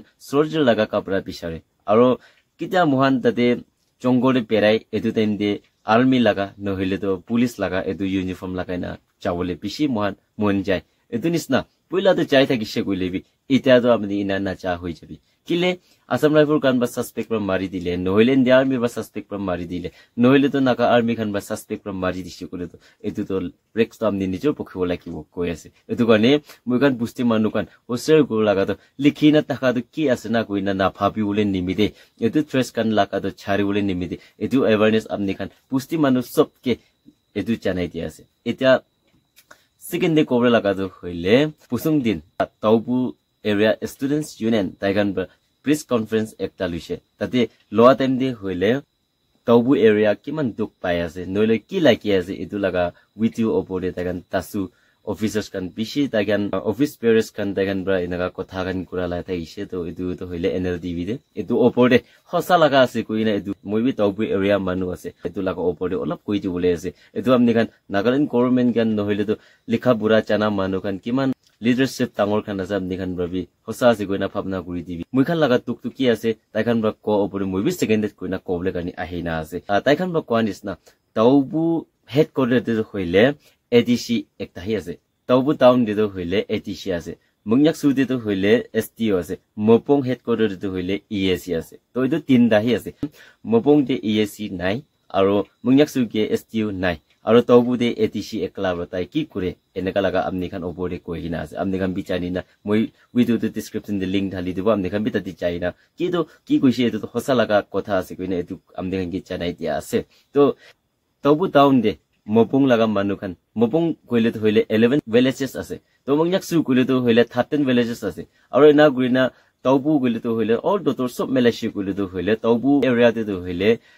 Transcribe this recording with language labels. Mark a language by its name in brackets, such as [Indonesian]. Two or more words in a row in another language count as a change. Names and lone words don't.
[Naga Pidgin] soldier laga kapra pisare aro kita mohan tate jongore perai etu temdi army laga nohile to police laga etu uniform lagai na chawole pishi mohan mon jai etu nisna poila to jai thaki she koilebi eta to apni ina na cha hoi jabi kile Assam Rifle kan ba suspect pra mari dile nohile India army ba suspect pra mari dile nohile to naga army kan ba suspect pra mari dise kole to etu to rex to amni nijor pokhe lakibo koi ase etu kane muigan busti manu kan oser go laga to likhina taka to ki ase na koina na phabi ule nimide etu stress kan laka to chari ule nimide etu awareness amni kan busti manu sob ke etu chanai dia ase eta [English] second day cover [Naga Pidgin] laga to hoile pusung din taubu area [English] students union [Naga Pidgin] taigan [English] press conference [Naga Pidgin] ekta luise tate loa time de hoile taubu area kiman duk pai ase noile ki laki ase etu laga [English] with you [Naga Pidgin] opore taigan tasu officers kan bishi taigan [English] office bearers [Naga Pidgin] kan taigan bra inaga kotha kan kura la thaise to etu to hoile NLTV de etu opore hosa laga ase koina etu moi bi taubu area manu ase etu laga opore olap koi ju bole ase etu amni kan Nagaland government kan nohile to likha bura chana manu kan kiman leadership tangor khan asam nikhan brabi hosa ase koina phapna kuri dibi moi khan laga tuk tuk ki ase tai khan bra ko opore moi bi [English] second date [Naga Pidgin] koina koble kani ahina ase tai khan bra kwanis na taubu headquarter de hoile ADC ekta hi ase taubu town de hoile ADC ase mungyak su de hoile STO ase mopong headquarter de hoile EAC ase to edu tinda hi ase mopong de EAC nai aro mungyak su ke STO nai aro taubu de ATC ekla batai ki kure eneka laga amni khan opore koina ase amni khan bichani na moi video the description the link dhali dibo amni khan bitati chaina ki koise etu hosa laga kotha ase koina etu amni khan ki chanai dia ase to taubu town de mopong laga manu khan mopong koile to hoile 11 villages ase to mongyak su koile to hoile 13 villages ase aro ena guina taubu koile to hoile all dotor sob melashi koile to hoile taubu area de to hoile